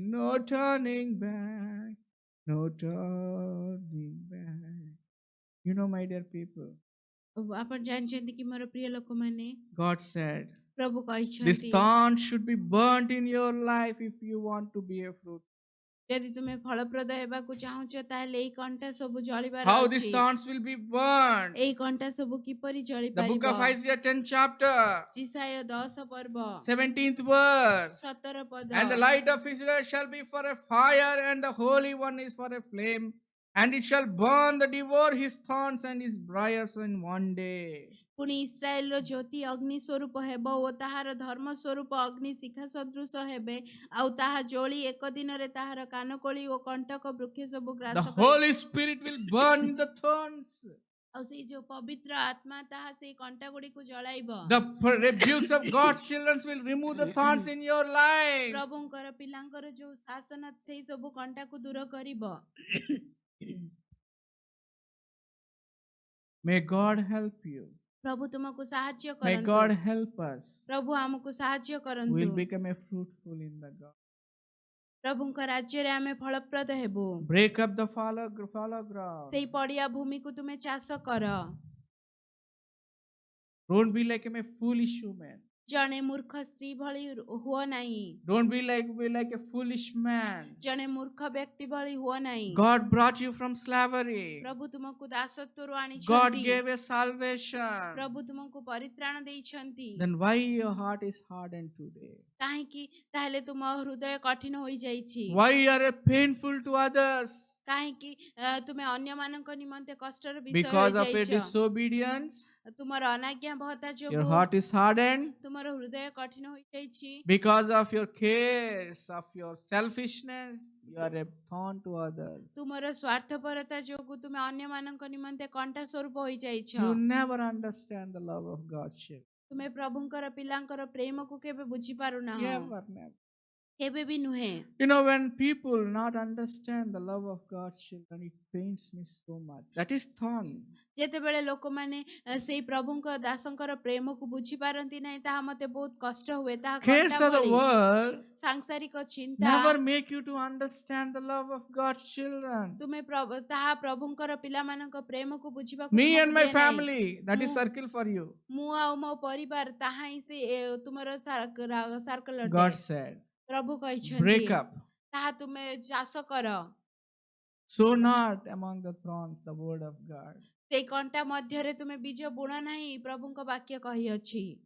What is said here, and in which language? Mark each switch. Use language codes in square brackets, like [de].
[en] No turning back, no turning back. You know, my dear people, [or] ଆପଣ ଜାଣିଛନ୍ତି କି ମୋର ପ୍ରିୟ ଲୋକମାନେ, [en] God said, [or] ପ୍ରଭୁ [en] this [or] କହିଛନ୍ତି [en] thorn should be burnt in your life if you want to be a fruit. [or] ଯଦି ତୁମେ ଫଳପ୍ରଦ ହେବାକୁ ଚାହୁଁଛ ତାହେଲେ ଏଇ କଣ୍ଟା ସବୁ ଜଳିବାର [en] How these [or] ଅଛି। [en] thorns will be burned. [or] ଏଇ କଣ୍ଟା ସବୁ କିପରି ଜଳି [en] The book [or] ପାରିବ? [en] of Isaiah 10th chapter, [or] ଯିଶାୟ 10 ପର୍ବ [en] 17th verse. [or] 17 ପଦ। [en] And the light of Israel shall be for a fire, and the Holy One is for a flame. And it shall burn the devour his thorns and his briars in one day. [or] ପୁଣି ଇସ୍ରାଏଲର ଜ୍ୟୋତି ଅଗ୍ନି ସ୍ୱରୂପ ହେବ ଓ ତାହାର ଧର୍ମ ସ୍ୱରୂପ ଅଗ୍ନି ଶିଖା ସଦୃଶ ହେବେ, ଆଉ ତାହା ଜଳି ଏକ ଦିନରେ ତାହାର କାନକୋଳି ଓ କଣ୍ଟକ ବୃକ୍ଷ ସବୁ [en] The [or] ଗ୍ରାସ କରିବ। [en] Holy Spirit will burn the thorns. [or] ଆଉ ସେଇ ଯୋଉ ପବିତ୍ର ଆତ୍ମା ତାହା ସେଇ କଣ୍ଟା ଗୁଡିକୁ ଜଳାଇବ। [en] The rebukes of God's children will remove the thorns in your life. [or] ପ୍ରଭୁଙ୍କର ପିଲାଙ୍କର ଯୋଉ ଶାସନ ସେଇ ସବୁ କଣ୍ଟାକୁ ଦୂର କରିବ। [en] May God help you. [or] ପ୍ରଭୁ ତୁମକୁ ସାହାଯ୍ୟ [en] May [or] କରନ୍ତୁ। [en] God help us. [or] ପ୍ରଭୁ ଆମକୁ ସାହାଯ୍ୟ [en] We [or] କରନ୍ତୁ। [en] will become a fruitful in the God. [or] ପ୍ରଭୁଙ୍କ ରାଜ୍ୟରେ ଆମେ ଫଳପ୍ରଦ ହେବୁ। [en] Break up the fallow ground. [or] ସେଇ ପଡିଆ ଭୂମିକୁ ତୁମେ ଚାଷ କର। [en] Don't be like a foolish woman. [or] ଜଣେ ମୂର୍ଖ ସ୍ତ୍ରୀ ଭଳି ହୁଅ ନାହିଁ। [en] Don't be like a foolish man. [or] ଜଣେ ମୂର୍ଖ ବ୍ୟକ୍ତି ଭଳି ହୁଅ ନାହିଁ। [en] God brought you from slavery. [or] ପ୍ରଭୁ ତୁମକୁ ଦାସତ୍ୱରୁ [en] God [or] ଆଣିଛନ୍ତି। [en] gave a salvation. [or] ପ୍ରଭୁ ତୁମକୁ ପରିତ୍ରାଣ ଦେଇଛନ୍ତି। [en] Then why your heart is hardened today? [or] କାହିଁକି ତାହେଲେ ତୁମ ହୃଦୟ କଠିନ ହୋଇଯାଇଛି? [en] Why you are painful to others? [or] କାହିଁକି ତୁମେ ଅନ୍ୟମାନଙ୍କ ନିମନ୍ତେ କଷ୍ଟର ବିଷୟ [en] Because of your [or] ହୋଇଯାଇଛ? [en] disobedience, [or] ତୁମର ଅନାଜ୍ଞାବହତା [en] your [or] ଯୋଗୁଁ [en] heart is hardened. [or] ତୁମର ହୃଦୟ କଠିନ ହୋଇଯାଇଛି। [en] Because of your cares, of your selfishness, you are a thorn to others. [or] ତୁମର ସ୍ୱାର୍ଥପରତା ଯୋଗୁଁ ତୁମେ ଅନ୍ୟମାନଙ୍କ ନିମନ୍ତେ କଣ୍ଟା ସ୍ୱରୂପ ହୋଇଯାଇଛ। [en] You never understand the love of God's children. [or] ତୁମେ ପ୍ରଭୁଙ୍କର ପିଲାଙ୍କର ପ୍ରେମକୁ କେବେ ବୁଝିପାରୁନାହ। [en] Never. [or] କେବେ ବି ନୁହେଁ। [en] You know, when people not understand the love of God's children, it pains me so much. That is thorn. [or] ଯେତେବେଳେ ଲୋକମାନେ ସେଇ ପ୍ରଭୁଙ୍କ ଦାସଙ୍କର ପ୍ରେମକୁ ବୁଝିପାରନ୍ତି ନାହିଁ ତାହା ମତେ ବହୁତ କଷ୍ଟ ହୁଏ। ତାହା [en] Cares [or] କଣ୍ଟା [en] of the [or] ଭଳି। [en] world [or] ସାଂସାରିକ ଚିନ୍ତା [en] never make you to understand the love of God's children. [or] ତୁମେ ତାହା ପ୍ରଭୁଙ୍କର ପିଲାମାନଙ୍କ ପ୍ରେମକୁ ବୁଝିବାକୁ [en] Me [or] ତୁମକୁ [en] and my [or] ଦିଏ ନାହିଁ। [en] family, that is circle for you. [or] ମୁଁ ଆଉ ମୋ ପରିବାର ତାହା ହିଁ ସେ ତୁମର ସାର୍କଲ ଅଟେ। [en] God said, [or] ପ୍ରଭୁ କହିଛନ୍ତି [en] break up. [or] ତାହା ତୁମେ ଚାଷ କର। [en] Sow not among the thorns the word of God. [or] ସେଇ କଣ୍ଟା ମଧ୍ୟରେ ତୁମେ ବୀଜ ବୁଣ ନାହିଁ ପ୍ରଭୁଙ୍କ ବାକ୍ୟ କହିଅଛି।